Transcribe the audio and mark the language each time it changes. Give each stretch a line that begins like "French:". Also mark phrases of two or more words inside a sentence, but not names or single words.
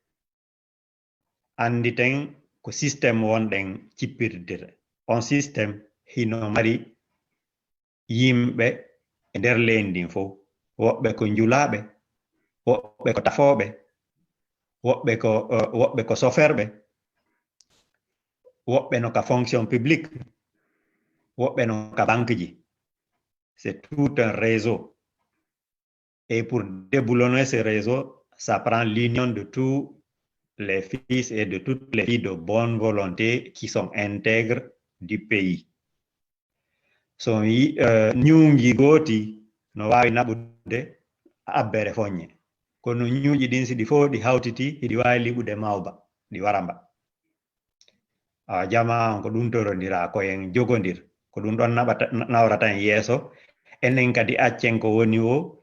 Fula: anditen ko système wonɗen cippirdir on système hino mari yimɓe e nder leydi ndin fof woɓɓe ko njulaɓe woɓɓe ko tafoɓe woɓɓe ko soferɓe woɓɓe no ka fonction publique woɓɓe no ka banque ji
French: c'est tout un réseau et pour déboulonner ce réseau ça prend l'union de tous les fils et de toutes les filles de bonne volonté qui sont intègres du pays.
Fula: So ñuuji gooti no wawi naɓude abbere foññe kono ñuuji ɗin si ɗi fof ɗi hawtiti hiɗi wawi liɓude mawba ɗi waramba jama on ko ɗum torodira koyen jogodir ko ɗum ɗon nawrata en yeeso enen kadi accen ko woni o